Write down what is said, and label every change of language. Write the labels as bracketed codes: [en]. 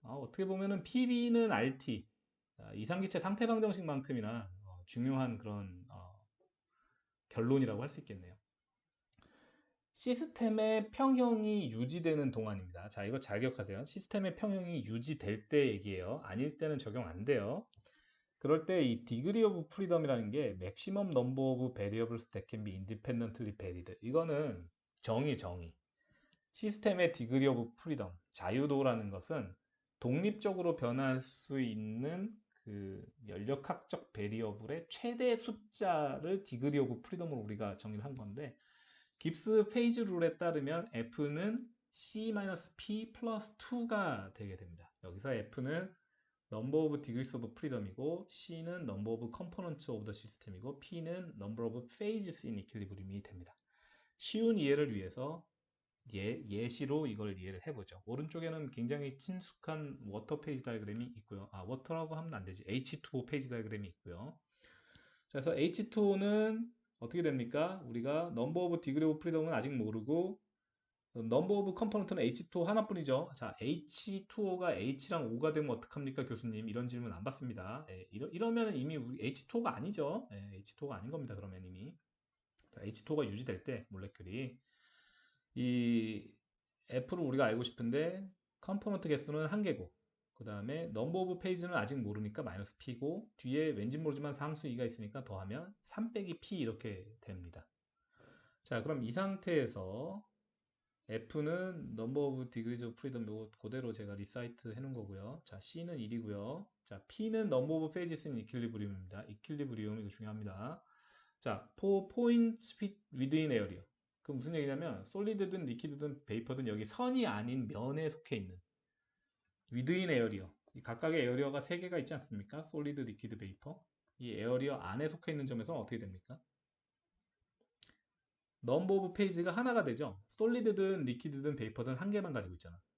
[ko] 어떻게 보면은 PB는 RT, 이상기체 상태 방정식만큼이나 중요한 그런 결론이라고 할 수 있겠네요. 시스템의 평형이 유지되는 동안입니다. 자, 이거 잘 기억하세요. 시스템의 평형이 유지될 때 얘기예요. 아닐 때는 적용 안 돼요. 그럴 때 이 디그리 오브 프리덤이라는 게 [en] maximum number of variables that can be independently varied. [ko] 이거는 정의. 시스템의 디그리 오브 프리덤, 자유도라는 것은 독립적으로 변할 수 있는 그 연력학적 베리어블의 최대 숫자를 디그리 오브 프리덤으로 우리가 정의를 한 건데, 깁스 페이지 룰에 따르면 F는 C-P 플러스 2가 되게 됩니다. [en] 여기서 F는 number of degrees of freedom이고, C는 number of components of the system이고, P는 number of phases in equilibrium이 됩니다. [ko] 쉬운 이해를 위해서 예시로 이걸 이해를 해보죠. 오른쪽에는 굉장히 친숙한 워터 페이지 다이그램이 있고요. 워터라고 하면 안 되지. H2O 페이지 다이그램이 있고요. 그래서 H2O는 어떻게 됩니까? 우리가 number of degree of freedom은 아직 모르고, 넘버 오브 컴포넌트는 H2O 하나뿐이죠. 자, H2O가 H랑 O가 되면 어떡합니까, 교수님? 이런 질문 안 받습니다. 이러면 이미 우리 H2O가 아니죠. H2O가 아닌 겁니다. 그러면 이미. 자, H2O가 유지될 때, 몰레큘이. 이 F를 우리가 알고 싶은데, 컴포넌트 개수는 1개고, 그 다음에 넘버 오브 페이지는 아직 모르니까 마이너스 P고, 뒤에 왠지 모르지만 상수 2가 있으니까 더하면 3 빼기 P 이렇게 됩니다. 자, 그럼 이 상태에서 F는 number of degrees of freedom, 요거 그대로 제가 리사이트 해놓은 거고요. 자, C는 1이고요. [en] 자, P는 number of pages in equilibrium입니다. [ko] equilibrium 이거 중요합니다. [en] 자, for points within area. [ko] 그 무슨 얘기냐면 solid든 liquid든 vapor든 여기 선이 아닌 면에 속해 있는 [en] within area. [ko] 이 각각의 에어리어가 3개가 있지 않습니까? [en] solid, liquid, vapor. [ko] 이 에어리어 안에 속해 있는 점에서 어떻게 됩니까? 넘버 오브 페이지가 하나가 되죠. 솔리드든 리퀴드든 베이퍼든 1개만 가지고 있잖아.